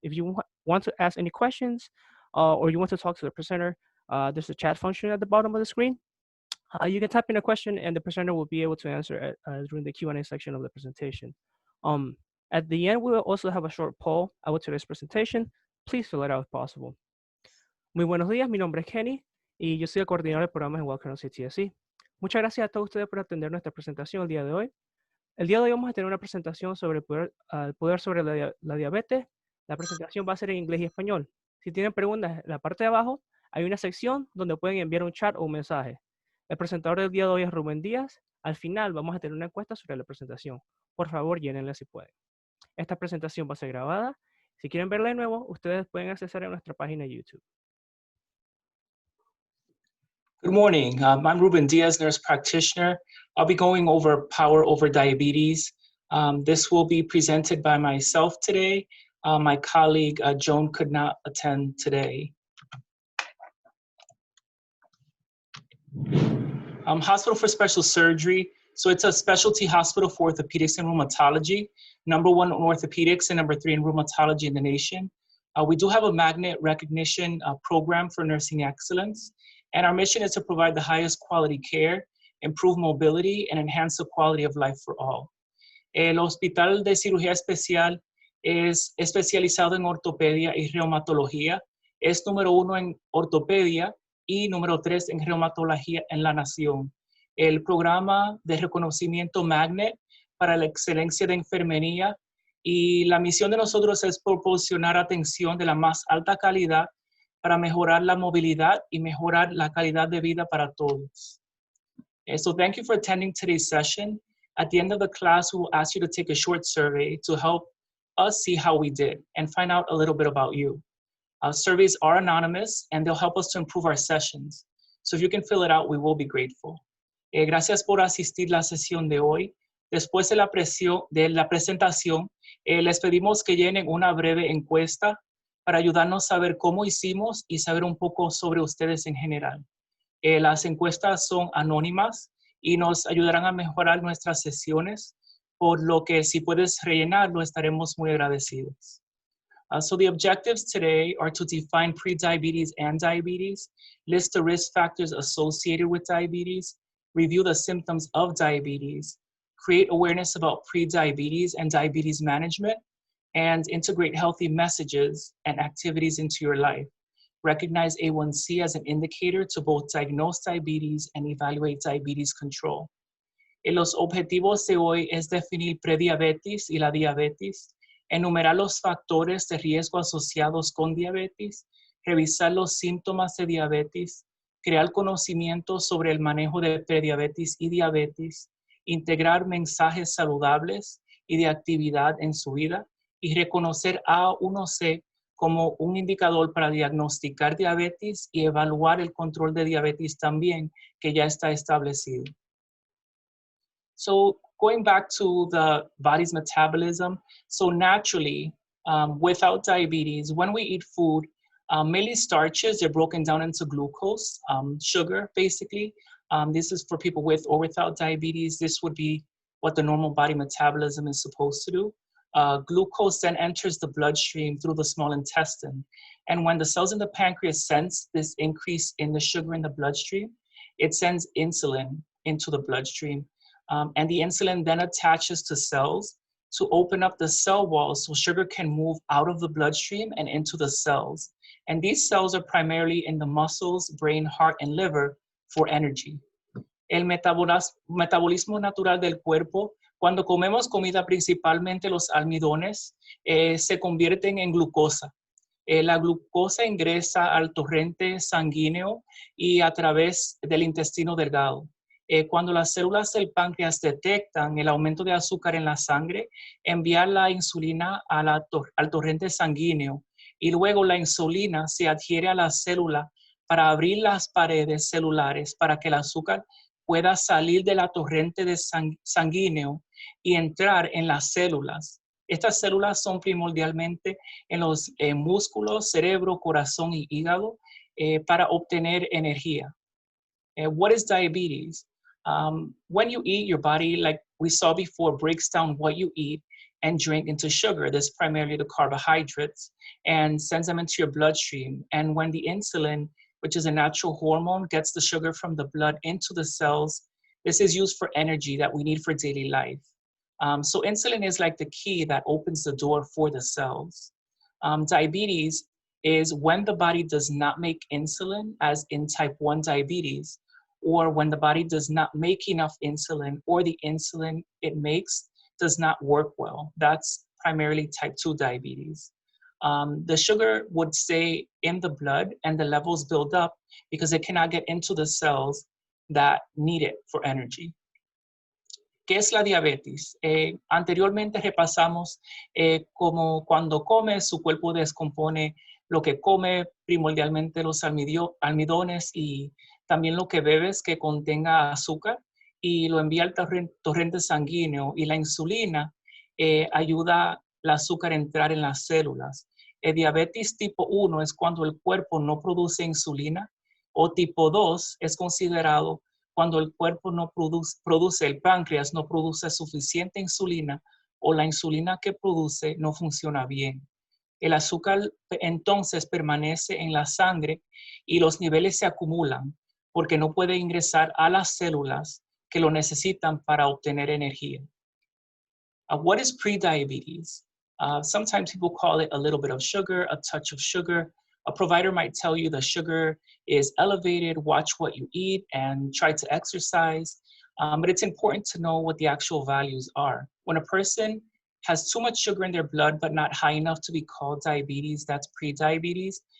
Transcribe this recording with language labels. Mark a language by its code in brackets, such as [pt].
[en] If you want to ask any questions or you want to talk to the presenter, there's a chat function at the bottom of the screen. You can type in a question and the presenter will be able to answer it during the Q&A section of the presentation. Um, at the end, we will also have a short poll about today's presentation. Please fill it out if possible. [es] Muy buenos días, mi nombre es Kenny y yo soy el coordinador de programas en Wildcardinal CTSC. Muchas gracias a todos ustedes por atender nuestra presentación el día de hoy. El día de hoy vamos a tener una presentación sobre el poder sobre la diabetes. La presentación va a ser en inglés y español. Si tienen preguntas, en la parte de abajo hay una sección donde pueden enviar un chat o un mensaje. El presentador del día de hoy es Rubén Díaz. Al final vamos a tener una encuesta sobre la presentación. Por favor, llénenla si pueden. Esta presentación va a ser grabada. Si quieren verla de nuevo, ustedes pueden acceder a nuestra página de YouTube. [en] Good morning. I'm Ruben Diaz, nurse practitioner. I'll be going over Power Over Diabetes. This will be presented by myself today. My colleague, Joan, could not attend today. Hospital for Special Surgery. So it's a specialty hospital for orthopedics and rheumatology, #1 in orthopedics and #3 in rheumatology in the nation. We do have a magnet recognition program for nursing excellence. And our mission is to provide the highest quality care, improve mobility, and enhance the quality of life for all. [es] El Hospital de Cirugía Especial es especializado en ortopedia y reumatología. Es #1 en ortopedia y #3 en reumatología en la nación. El programa de reconocimiento Magnet para la excelencia de enfermería y la misión de nosotros es proporcionar atención de la más alta calidad para mejorar la movilidad y mejorar la calidad de vida para todos. [en] So thank you for attending today's session. At the end of the class, we will ask you to take a short survey to help us see how we did and find out a little bit about you. Surveys are anonymous and they'll help us to improve our sessions. So if you can fill it out, we will be grateful. [es] Gracias por asistir a la sesión de hoy. Después de la presentación, les pedimos que llenen una breve encuesta para ayudarnos a saber cómo hicimos y saber un poco sobre ustedes en general. Las encuestas son anónimas y nos ayudarán a mejorar nuestras sesiones, por lo que si puedes rellenarlo, estaremos muy agradecidos. [en] So the objectives today are to define prediabetes and diabetes, list the risk factors associated with diabetes, review the symptoms of diabetes, create awareness about prediabetes and diabetes management, and integrate healthy messages and activities into your life. Recognize A1C as an indicator to both diagnose diabetes and evaluate diabetes control. Los objetivos de hoy es definir prediabetes y la diabetes, enumerar los factores de riesgo asociados con diabetes, revisar los síntomas de diabetes, crear conocimiento sobre el manejo de prediabetes y diabetes, integrar mensajes saludables y de actividad en su vida, y reconocer A1C como un indicador para diagnosticar diabetes y evaluar el control de diabetes también, que ya está establecido. So going back to the body's metabolism, so naturally, without diabetes, when we eat food, mainly starches, they're broken down into glucose, sugar, basically. This is for people with or without diabetes. This would be what the normal body metabolism is supposed to do. Glucose then enters the bloodstream through the small intestine. And when the cells in the pancreas sense this increase in the sugar in the bloodstream, it sends insulin into the bloodstream. And the insulin then attaches to cells to open up the cell walls so sugar can move out of the bloodstream and into the cells. And these cells are primarily in the muscles, brain, heart, and liver for energy. [es] El metabolismo natural del cuerpo, cuando comemos comida, principalmente los almidones, se convierten en glucosa. La glucosa ingresa al torrente sanguíneo y a través del intestino delgado. Cuando las células del páncreas detectan el aumento de azúcar en la sangre, envían la insulina al torrente sanguíneo y luego la insulina se adhiere a la célula para abrir las paredes celulares para que el azúcar pueda salir de la torrente sanguíneo y entrar en las células. Estas células son primordialmente en los músculos, cerebro, corazón y hígado para obtener energía. [en] What is diabetes? When you eat, your body, like we saw before, breaks down what you eat and drink into sugar. This is primarily the carbohydrates and sends them into your bloodstream. And when the insulin, which is a natural hormone, gets the sugar from the blood into the cells, this is used for energy that we need for daily life. So insulin is like the key that opens the door for the cells. Diabetes is when the body does not make insulin, as in type 1 diabetes, or when the body does not make enough insulin, or the insulin it makes does not work well. That's primarily type 2 diabetes. The sugar would stay in the blood and the levels build up because it cannot get into the cells that need it for energy. [es] ¿Qué es la diabetes? Anteriormente repasamos como cuando come, su cuerpo descompone lo que come, primordialmente los almidones y también lo que bebes que contenga azúcar y lo envía al torrente sanguíneo y la insulina ayuda el azúcar a entrar en las células. Diabetes tipo 1 es cuando el cuerpo no produce insulina o tipo 2 es considerado cuando el cuerpo no produce, el páncreas no produce suficiente insulina o la insulina que produce no funciona bien. El azúcar entonces permanece en la sangre y los niveles se acumulan porque no puede ingresar a las células que lo necesitan para obtener energía. [en] What is prediabetes? Sometimes people call it a little bit of sugar, a touch of sugar. A provider might tell you the sugar is elevated, watch what you eat, and try to exercise. But it's important to know what the actual values are. When a person has too much sugar in their blood, but not high enough to be called diabetes, that's prediabetes.